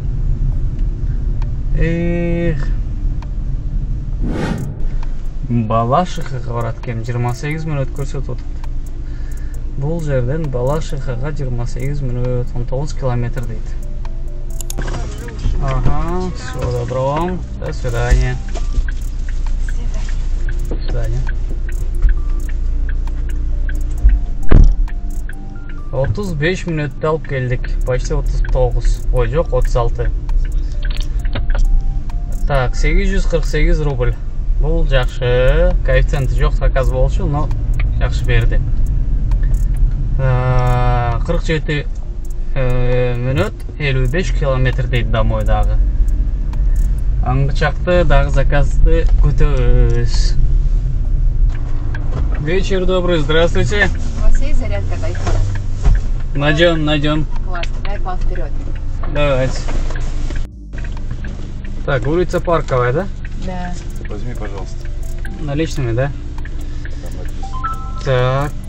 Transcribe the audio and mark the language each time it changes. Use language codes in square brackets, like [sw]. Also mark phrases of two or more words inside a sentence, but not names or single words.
[ky] Балашихага барат экен, 28 мүнөт көрсөтүп атат. Бул жерден Балашихага 28 мүнөт, 19 километр дейт. Ага, [ru] всего доброго. До свидания. До свидания. [ky] 35 мүнөттө алып келдик. [ru] Почти 39. Ой, жок, 36. Так, 848 рубль. [ky] Бул жакшы. Коэффициенти жок заказ болчу, но жакшы берди. 47 мүнөт 55 километр дейт домой дагы. Аңгычакты дагы заказды күтөбүз. [ru] Вечер добрый, здравствуйте. У вас есть зарядка от айфона? Найдем. Класс, давай к вам вперед. Давайте. Так, улица Парковая, да? Да. Возьми, пожалуйста. Наличными, да? Так.